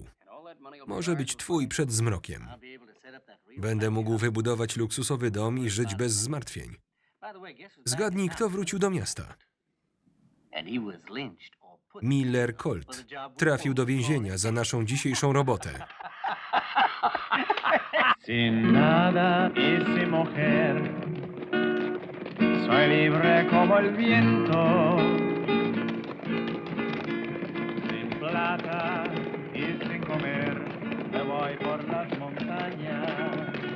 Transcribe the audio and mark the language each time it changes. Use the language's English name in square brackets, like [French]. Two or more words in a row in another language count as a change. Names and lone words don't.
[Polish] Może być twój przed zmrokiem. Będę mógł wybudować luksusowy dom i żyć bez zmartwień. Zgadnij, kto wrócił do miasta. Miller Colt. Trafił do więzienia za naszą dzisiejszą robotę. [Spanish] Sin nada y sin mujer, soy libre como el viento. Sin plata y sin comer, me voy por las montañas.